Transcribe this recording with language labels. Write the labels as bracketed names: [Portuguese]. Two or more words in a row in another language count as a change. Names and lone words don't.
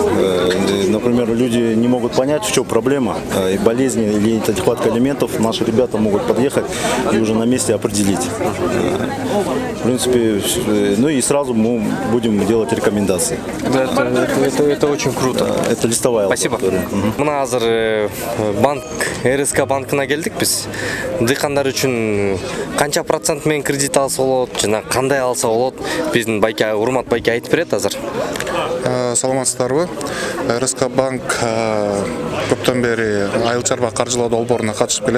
[Russian] Например, люди не могут понять, в чем проблема, и болезни или нехватка элементов. Наши ребята могут подъехать и уже на месте определить. В принципе, ну и сразу мы будем делать рекомендации. Это очень круто. Это листовая Спасибо. лаборатория. [Kyrgyz] Мына азыр банк, РСК банкына келдик биз. Дыйкандар үчүн канча процент менен кредит алса болот, жана кандай алса болот? Биздин Байке, урмат Байке айтып берет азыр. Саламатсыздарбы? РСК банк көптөн бери айыл чарба каржылоо долбооруна катышып келет.